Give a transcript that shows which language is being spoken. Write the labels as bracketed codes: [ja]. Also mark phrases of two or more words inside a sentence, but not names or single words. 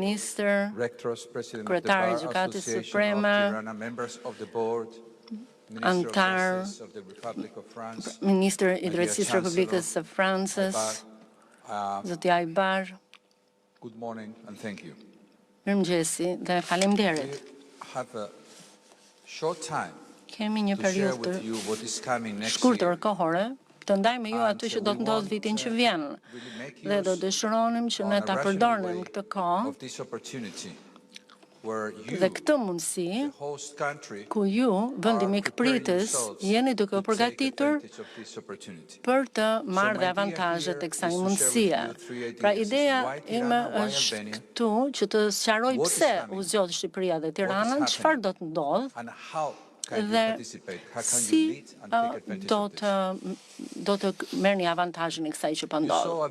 [sq] Ministër, [en] Rectors, President of the [sq] Kryetari i [en] Bar [sq] Gjykatës [en] Association Supreme, of Tirana, members of the board, Minister of Antar, Justice of the Republic of France, [sq] Ministër i [en] my dear [sq] Drejtësisë [en] Chancellor, [sq] Republikës së Francës, Zoti Ajbar, [en] good morning and thank you. [sq] Mirëmëngjesi dhe faleminderit. [en] We have a short time [sq] Kemi një [en] to share [sq] periudhë [en] with you what is coming next [sq] shkurtër [en] year. [sq] kohore të ndaj me ju atë që do të ndodhë vitin që vjen. Dhe do dëshironim që ne ta përdornim këtë kohë [en] Of this opportunity where you, [sq] dhe këtë mundësi [en] the host country, [sq] ku ju, vendi mikpritës, jeni duke u përgatitur për të marrë dhe avantazhet e kësaj mundësie. Pra ideja ime është këtu që të sqaroj pse u zgjodh Shqipëria dhe Tirana, çfarë do të ndodhë dhe si do të merrni avantazhin e kësaj që po ndodh.